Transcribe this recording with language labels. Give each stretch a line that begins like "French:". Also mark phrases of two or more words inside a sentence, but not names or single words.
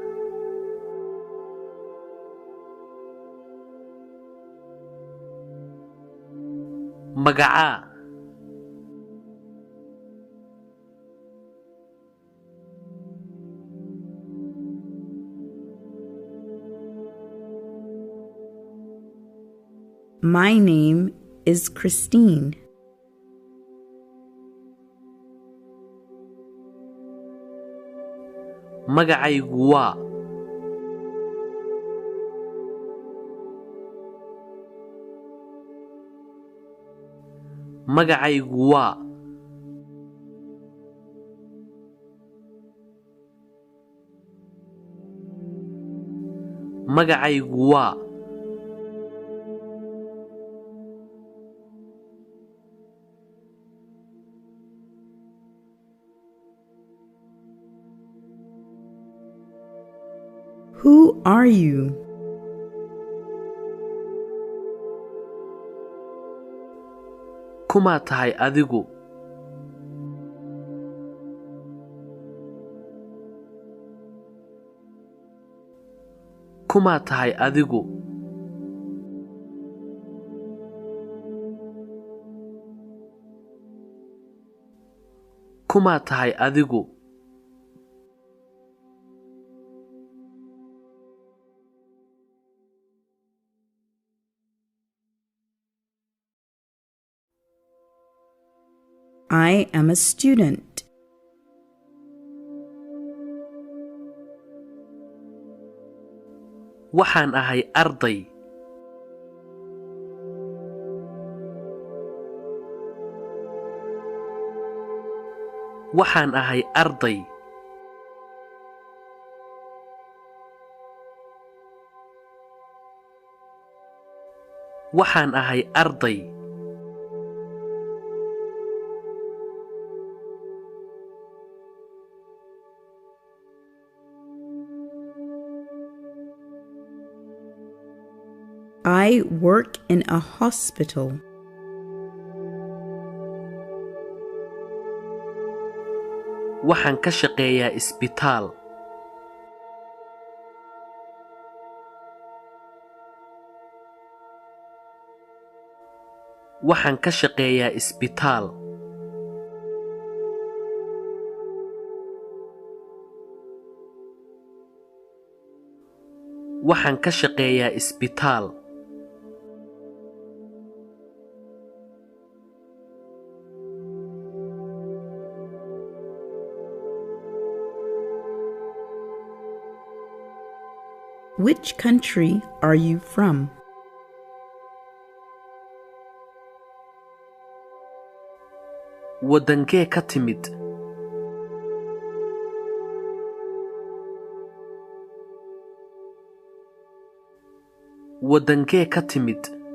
Somali: Magacaa.
English: My name is Christine.
Somali: Magacaygu waa. Magacaygu waa. Magacaygu waa.
English: Who are you?
Somali: Kumaa tahay adigu? Kumaa tahay adigu? Kumaa tahay adigu?
English: I am a student.
Somali: Waxaan ahay arday. Waxaan ahay arday. Waxaan ahay arday.
English: I work in a hospital.
Somali: Waxaan ka shaqeeyaa isbitaal. Waxaan ka shaqeeyaa isbitaal. Waxaan ka shaqeeyaa isbitaal.
English: Which country are you from?
Somali: Wadankee ka timid? Wadankee ka timid?